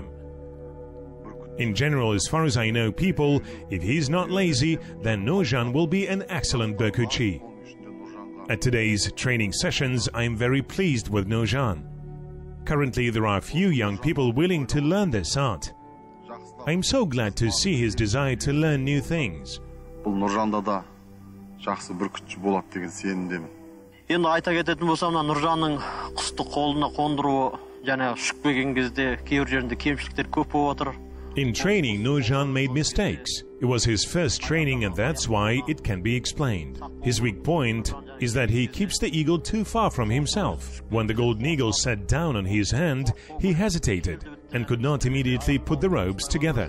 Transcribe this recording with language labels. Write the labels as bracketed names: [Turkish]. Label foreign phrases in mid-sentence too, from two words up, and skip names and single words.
[English] In general, as far as I know people, if he's not lazy, then Nurjan will be an excellent Bakuchi. At today's training sessions, I am very pleased with Nurjan. Currently, there are few young people willing to learn this art. I am so glad to see his desire to learn new things. [Kazakh] бұл Нұржанда да жақсы бүркітші болады деген сенімдемін. Енді айта кететін болсам, Нұржанның құсты қолына қондыруы, және ұшып келген кезде кейбір жерінде кемшіліктер көп болып отыр. [English] In training, Nurjan made mistakes. It was his first training and that's why it can be explained. His weak point is that he keeps the eagle too far from himself. When the golden eagle sat down on his hand, he hesitated and could not immediately put the ropes together.